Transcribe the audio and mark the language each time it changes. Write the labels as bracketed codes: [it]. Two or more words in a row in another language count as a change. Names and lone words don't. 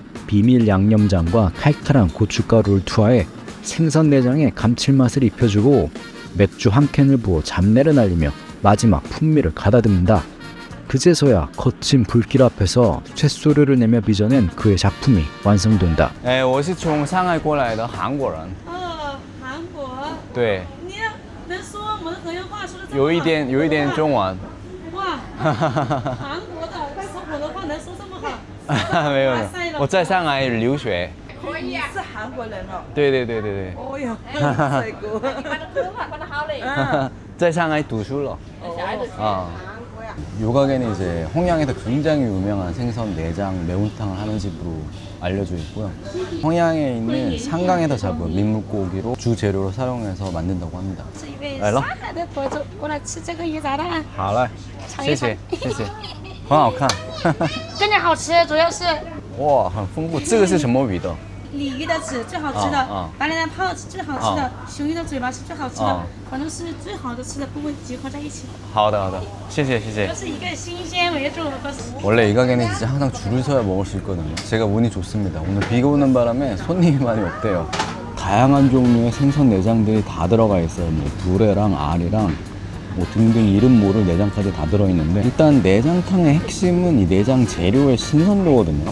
[ko] 비밀 양념장과 칼칼한 고춧가루를 투하해 생선 내장에 감칠맛을 입혀주고 맥주 한 캔을 부어 잡내를 날리며 마지막 풍미를 가다듬는다. 그제서야 거친 불길 앞에서 쇳소리를 내며 빚어낸 그의 작품이 완성된다. [zh] 我是从上海过来的韩国人。韩国。对。你能说我们的河源话说的这么好？有一点中文。哇，韩国的说普通话能说这么好？没有，我在上海留学。你是韩国人哦？对。哦哟，帅哥。在上海读书了。 [ko] 요 가게는 이제 홍양에서 굉장히 유명한 생선 내장 매운탕을 하는 집으로 알려져 있고요. 홍양에 있는 상강에서 잡은 민물고기로 주 재료로 사용해서 만든다고 합니다. [zh] 是一位来了上海的博主过来吃这个鱼杂蛋，好嘞，尝一尝谢谢，很好看。真的好吃，主要是哇，很丰富。这个是什么鱼的？鲤鱼的籽最好吃的，白鲢的泡是最好吃的，熊鱼的嘴巴是最好吃的，反正是最好的吃的部位集合在一起。好的，谢谢。都是以一个新鲜为主。 [ko] 원래 이 가게는 진짜 항상 줄을 서야 먹을 수 있거든요. 제가 운이 좋습니다. 오늘 비가 오는 바람에 손님이 많이 없대요. 다양한 종류의 생선 내장들이 다 들어가 있어요. 뭐 불에랑 알이랑 뭐 등등 이름 모를 내장까지 다 들어있는데 일단 내장탕의 핵심은 이 내장 재료의 신선도거든요.